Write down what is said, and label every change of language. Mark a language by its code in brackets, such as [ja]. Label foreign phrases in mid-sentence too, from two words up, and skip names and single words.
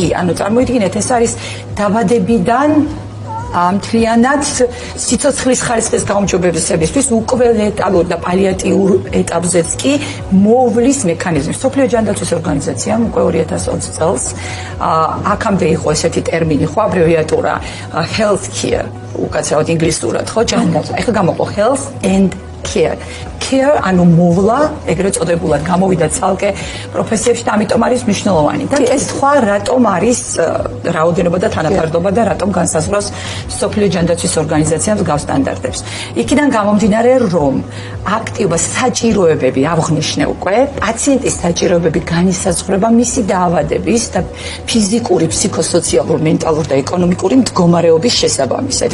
[ka] ანუ წარმოიდგინეთ, ეს არის დაბადებიდან მთლიანად სიცოცხლის ხარისხის გაუმჯობესებისთვის უკვე ლეტალურ და პალიატიურ ეტაპზეც კი მოვლის მექანიზმი. მსოფლიო ჯანდაცვის ორგანიზაციამ უკვე 2020 წელს აქამდე იყო ესეთი ტერმინი, ხო, აბრევიატურა [en] health care, [ka] უკაცრავად ინგლისურად, ხო, ჯანდაცვა. ეხლა გამოყო [en] health and care. [ka] Care ანუ მოვლა, ეგრეთ წოდებულად გამოვიდა ცალკე პროფესიებში და ამიტომ არის მნიშვნელოვანი. და კითხვა რატომ არის რაოდენობა და თანაფარდობა და რატომ განსაზღვრავს მსოფლიო ჯანდაცვის ორგანიზაციამ გავს სტანდარტებს. იქიდან გამომდინარე, რომ აქტიობა საჭიროებები აღნიშნე უკვე, პაციენტის საჭიროებები განისაზღვრება მისი დაავადების და ფიზიკური, ფსიქოსოციალური, მენტალური და ეკონომიკური მდგომარეობის შესაბამისად.